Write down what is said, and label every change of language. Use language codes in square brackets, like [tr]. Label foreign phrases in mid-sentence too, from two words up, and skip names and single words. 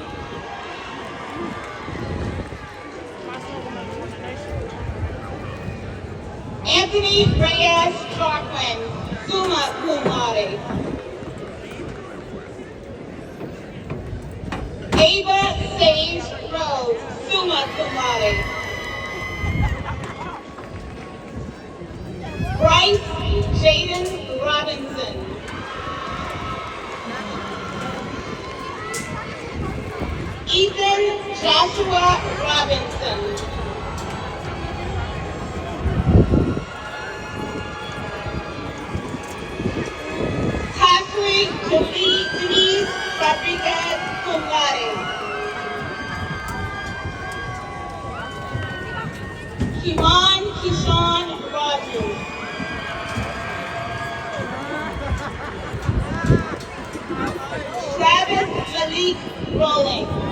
[en] Anthony Reyes Clarkland, [la] summa cum laude. [en] Ava [la] summa cum laude. [en] Bryce Jaden Robinson. Ethan Joshua Robinson. Tasri Denise Rodriguez [la] cum laude. [en] Kimon Kishan Rogers. Travis Malik Rowling.